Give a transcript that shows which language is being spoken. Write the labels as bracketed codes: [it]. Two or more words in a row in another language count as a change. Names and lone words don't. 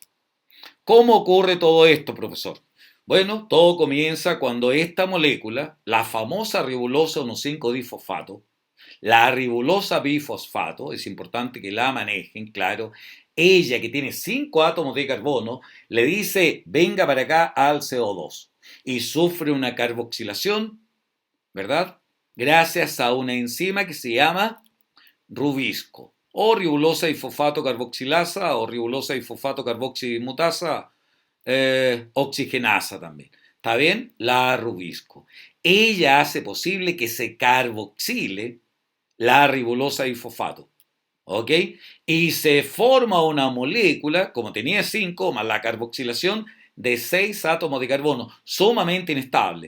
[es] ¿Cómo ocurre todo esto, profesor? Bueno, todo comienza cuando esta molécula, la famosa ribulosa 1,5-difosfato, la ribulosa bifosfato, es importante que la manejen, claro, ella que tiene 5 átomos de carbono, le dice, venga para acá al CO2 y sufre una carboxilación, ¿verdad? Gracias a una enzima que se llama rubisco, o ribulosa difosfato carboxilasa, o ribulosa difosfato carboximutasa, oxigenasa también. ¿Está bien? La rubisco. Ella hace posible que se carboxile la ribulosa difosfato. ¿Ok? Y se forma una molécula, como tenía 5, más la carboxilación, de 6 átomos de carbono, sumamente inestable.